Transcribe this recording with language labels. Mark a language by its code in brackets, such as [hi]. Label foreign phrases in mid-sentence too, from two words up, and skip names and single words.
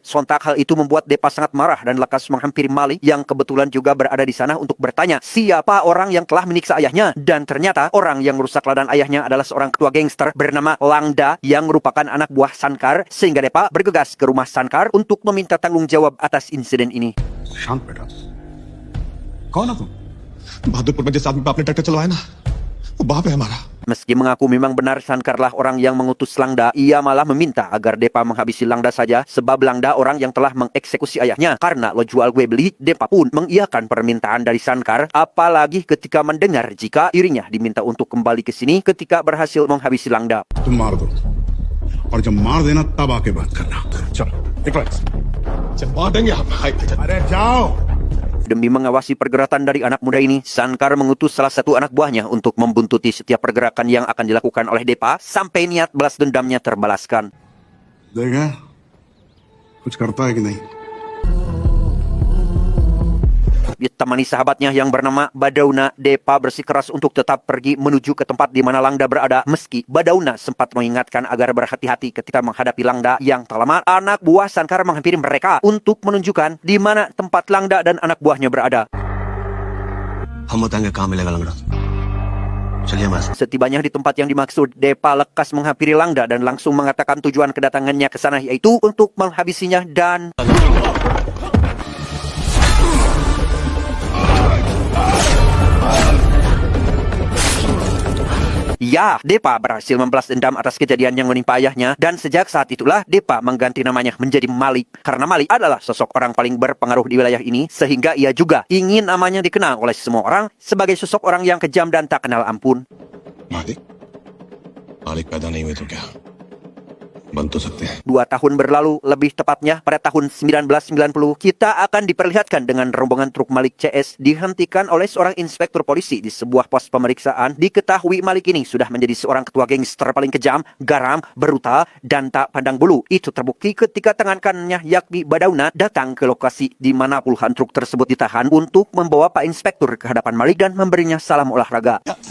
[id] Sontak hal itu membuat Depa sangat marah dan lekas menghampiri Mali yang kebetulan juga berada di sana untuk bertanya siapa orang yang telah menyiksa ayahnya. Dan ternyata orang yang merusak ladang ayahnya adalah seorang ketua gangster bernama Langda yang merupakan anak buah Sankar. Sehingga Depa bergegas ke rumah Sankar untuk meminta tanggung jawab atas insiden ini. [hi] शांत बेटा कौन हो तुम बहादुरपुर में जिस आदमी पे आपने ट्रैक्टर चलवाया ना वो बाप है हमारा [id] Meski mengaku memang benar Sankarlah orang yang mengutus Langda, ia malah meminta agar Depa menghabisi Langda saja sebab Langda orang yang telah mengeksekusi ayahnya. Karena lo jual gue beli, Depa pun mengiyakan permintaan dari Sankar, apalagi ketika mendengar jika dirinya diminta untuk kembali ke sini ketika berhasil menghabisi Langda. [hi] तुम मार दो और जब मार देना तब आके बात करना चलो निकलो चल मार देंगे हम अरे जाओ [id] Demi mengawasi pergerakan dari anak muda ini, Sankar mengutus salah satu anak buahnya untuk membuntuti setiap pergerakan yang akan dilakukan oleh Depa sampai niat balas dendamnya terbalaskan. [hi] देखा कुछ करता है कि नहीं [id] Ditemani sahabatnya yang bernama Badauna, Depa bersikeras untuk tetap pergi menuju ke tempat di mana Langda berada. Meski Badauna sempat mengingatkan agar berhati-hati ketika menghadapi Langda yang tak lama, anak buah Sankar menghampiri mereka untuk menunjukkan di mana tempat Langda dan anak buahnya berada. [hi] हम बताएंगे कहाँ मिलेगा लंगड़ा चलिए mas [id] Setibanya di tempat yang dimaksud, Depa lekas menghampiri Langda dan langsung mengatakan tujuan kedatangannya ke sana yaitu untuk menghabisinya dan... Ya, Depa berhasil membalas dendam atas kejadian yang menimpa ayahnya dan sejak saat itulah Depa mengganti namanya menjadi Malik. Karena Malik adalah sosok orang paling berpengaruh di wilayah ini sehingga ia juga ingin namanya dikenal oleh semua orang sebagai sosok orang yang kejam dan tak kenal ampun. [hi] मालिक मालिक पैदा नहीं हुए तो क्या बन तो सकते हैं [id] 2 tahun berlalu, lebih tepatnya pada tahun 1990, kita akan diperlihatkan dengan rombongan truk Malik CS dihentikan oleh seorang inspektur polisi di sebuah pos pemeriksaan. Diketahui Malik ini sudah menjadi seorang ketua gangster paling kejam, garam, brutal, dan tak pandang bulu. Itu terbukti ketika tangan kanannya yakni Badauna datang ke lokasi di mana puluhan truk tersebut ditahan untuk membawa Pak Inspektur ke hadapan Malik dan memberinya salam olahraga.